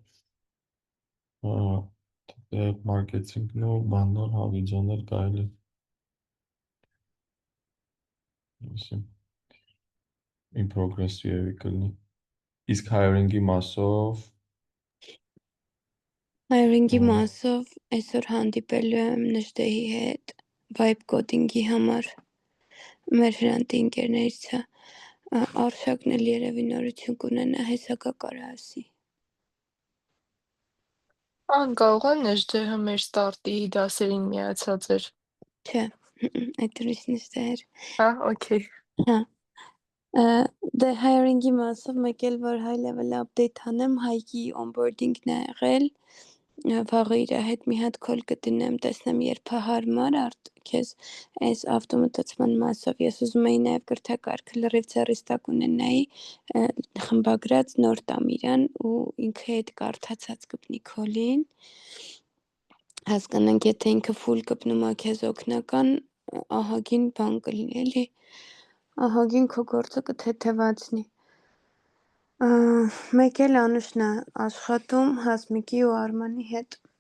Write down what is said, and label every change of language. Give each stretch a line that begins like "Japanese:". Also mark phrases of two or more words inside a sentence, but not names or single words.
Armenian: Դե մարքեթինգն ու բաններ, հա, վիդեոներ կարելի։
English: In progress
Armenian: երևի կլինի։ Իսկ hiring-ի մասով hiring-ի մասով այսօր հանդիպելու եմ Նժդեհի հետ
English: vibe coding-
Armenian: ի համար։ Մեր հրանտի ընկերներից է, Արշակն էլ երևի նորություն կունենա, հեսակա կարա ասի։ Ան կարող է Նեժդեհը մեր ստարտի դասերին միացած էր։ Չէ, այդ ուրիշ Նժդեհ էր։ Հա, օքեյ։ Հա, դե hiring-ի մասով մեկ էլ որ
English: high level update
Armenian: անեմ, Հայկի onboarding-ն է եղել, վաղը իր հետ մի հատ call կդնեմ, տեսնեմ երբ է հարմար, քեզ այս ավտոմատացման մասով ես ուզում էի նաև կրթակարգը լրիվ ձեռիս տակ ունենայի, խմբագրած նոր տամ իրան ու ինքը հետ կարդացած կպնի call-ին, հասկանանք եթե ինքը full կպնում է քեզ օգնական, ահագին բան կլինի էլի, ահագին քո գործը կթեթևացնի։ Մեկ էլ Անուշն է աշխատում Հասմիկի ու Արմանի հետ։